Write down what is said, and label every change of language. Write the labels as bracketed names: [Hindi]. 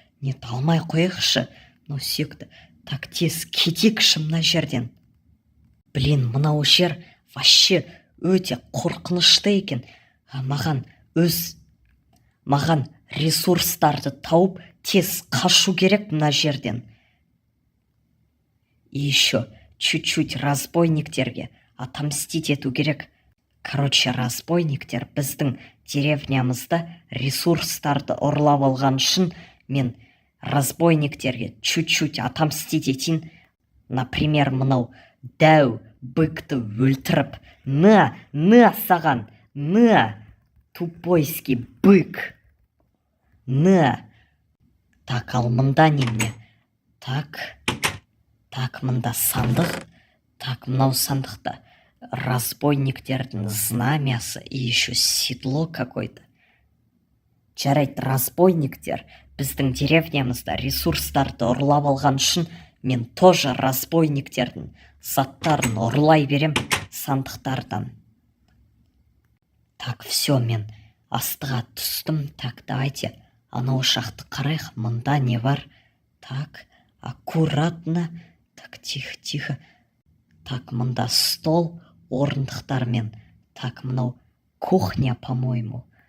[Russian] Нет, [Kazakh] алмай қойықшы мынау сүйекті. [Russian] Так, [Kazakh] тез кетейікші мына жерден. [Russian] Блин, [Kazakh] мынау жер [Russian] вообще [Kazakh] өте қорқынышты екен. Маған ресурстарды тауып тез қашу керек мына жерден. [Russian] И еще чуть-чуть [Kazakh] разбойниктерге [Russian] отомстить [Kazakh] ету керек. [Russian] Короче, [Kazakh] разбойниктер біздің деревнямызда ресурстарды ұрлап алған үшін мен разбойниктерге [Russian] чуть-чуть отомстить [Kazakh] етейін. [Russian] Например, [Kazakh] мынау дәу быкты өлтіріп. На саған, на, [Russian] тупойский бык. [Kazakh] На. [Russian] Так, [Kazakh] ал мында немене? Так, мында сандық. [Russian] Так, [Kazakh] мынау сандықта разбойниктердің знамясы [Russian] и еще седло какой-то. [Kazakh] Жарайды, разбойниктер біздің деревнямызда ресурстарды ұрлап алған үшін мен [Russian] тоже [Kazakh] разбойниктердің заттарын ұрлай берем сандықтардан. [Russian] Так, все, [Kazakh] мен астыға түстім. [Russian] Так, давайте [Kazakh] анау шақты қарайық. Мұнда не бар? [Russian] Так, аккуратно. Так, тихо, тихо. Так, [Kazakh] мұнда стол, орындықтармен. [Russian] Так, [Kazakh] мынау [Russian] кухня, по-моему.